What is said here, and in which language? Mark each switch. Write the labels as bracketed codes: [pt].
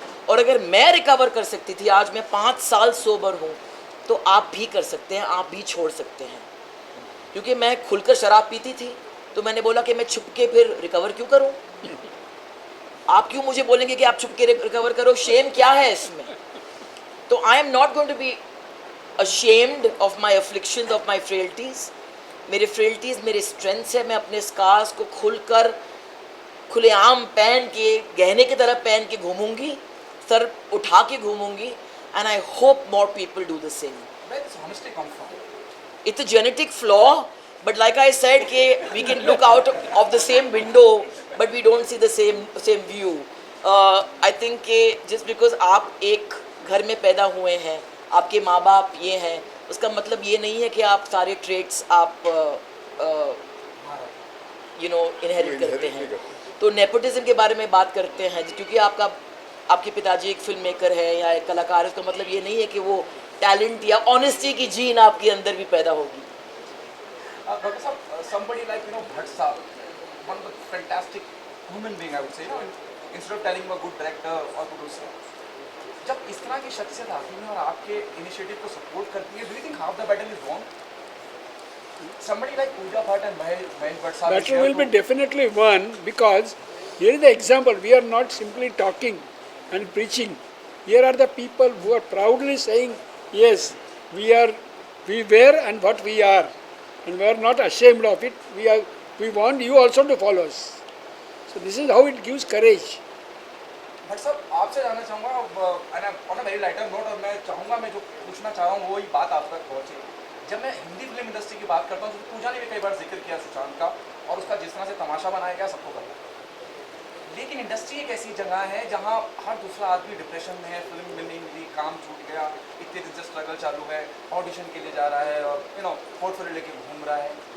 [hi] और अगर मैं रिकवर कर सकती थी, आज मैं 5 साल सोबर हूँ, तो आप भी कर सकते हैं, आप भी छोड़ सकते हैं। क्योंकि मैं खुलकर शराब पीती थी, तो मैंने बोला कि मैं छुप के फिर रिकवर क्यों करूँ। आप क्यों मुझे बोलेंगे कि आप छुप के रिकवर करो, शेम क्या है इसमें। [en] तो I am not going to be ashamed of my afflictions, of my frailties। [hi] मेरे frailties मेरे strengths है। मैं अपने scars को खुलकर खुलेआम पहन के, गहने की तरह पहन के घूमूंगी, सर उठा के घूमूंगी, [en] and I hope more people do the same। Where does honesty come from? It's a genetic flaw, but like I said कि we can look out of the same window but we don't see the same view। I think [hi] कि just because आप एक घर में पैदा हुए हैं, आपके माँ बाप ये हैं, उसका मतलब ये नहीं है कि आप सारे ट्रेट्स आप इनहेरिट करते हैं। तो नेपोटिज्म के बारे में बात करते हैं, क्योंकि आपके पिताजी एक फिल्म मेकर है या एक कलाकार है, उसका मतलब ये नहीं है कि वो टैलेंट या ऑनेस्टी की जीन आपके अंदर भी पैदा होगी। [en] doctor साहब, somebody like Bhatt sahab, one of the fantastic human being I would say, instead of telling him a good director or producer, [hi] जब इस तरह की शख्सियत आती है और आपके इनिशिएटिव को सपोर्ट करती है, [en] do you think half the battle is won? Somebody like Pooja Bhatt and Mahesh Bhatt sahab, battle will be definitely won, because here is the example. We are not simply talking and preaching. Here are the people who are proudly saying, yes, we were and what we are, and we are not ashamed of it. We want you also to follow us. So this is how it gives courage. [hi] Bhatt साहब आपसे जानना चाहूँगा [en] on a very lighter note, [hi] और मैं चाहूँगा मैं जो पूछना चाह रहा हूँ वही बात आप तक पहुँचे। जब मैं हिंदी फिल्म इंडस्ट्री की बात करता हूँ तो पूजा ने भी कई बार जिक्र किया सुशांत का, और उसका जिस तरह से तमाशा बनाया गया सबको पता है। लेकिन इंडस्ट्री एक ऐसी जगह है जहाँ हर दूसरा आदमी डिप्रेशन में है, फिल्म मिल नहीं मिली, काम छूट गया, इतने दिन से स्ट्रगल चालू है, ऑडिशन के लिए जा रहा है और पोर्टफोलियो लेके घूम रहा है।